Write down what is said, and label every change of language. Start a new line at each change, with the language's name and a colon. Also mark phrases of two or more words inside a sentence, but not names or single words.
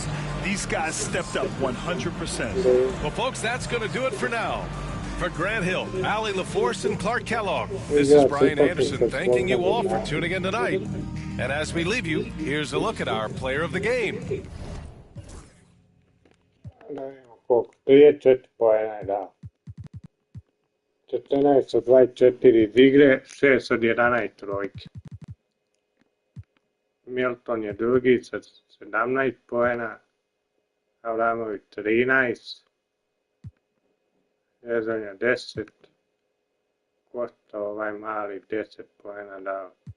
English: These guys stepped up 100%. Well, folks, that's going to do it for now. For Grant Hill, Allie LaForce, and Clark Kellogg, this is Brian Anderson thanking you all for tuning in tonight. And as we leave you, here's a look at our player of the game.
Serbian: 34 poena je dao. 14 od 24 iz igre, 6 od 11 trojke. Milton je drugi sa 17 poena, Avramović 13, Jezonja 10, Kosta ovaj mali 10 poena dao.